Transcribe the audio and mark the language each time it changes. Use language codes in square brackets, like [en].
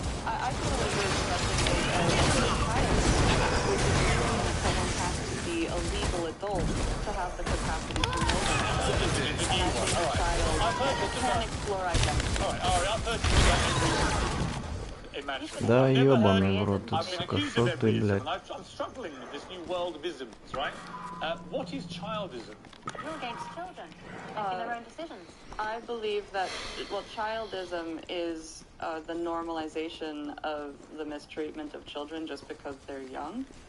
[en] I feel like we're expressing as a child, which is that someone has to be a legal adult to have the capacity to know themselves. And I think a child can explore identity. Alright, I've heard you that. [ru] Да ебаный в рот, сука, что ты, блядь. [en] I'm struggling with this new world of isms, right? What is childism? You're against children making their own decisions. I believe that, childism is the normalization of the mistreatment of children just because they're young.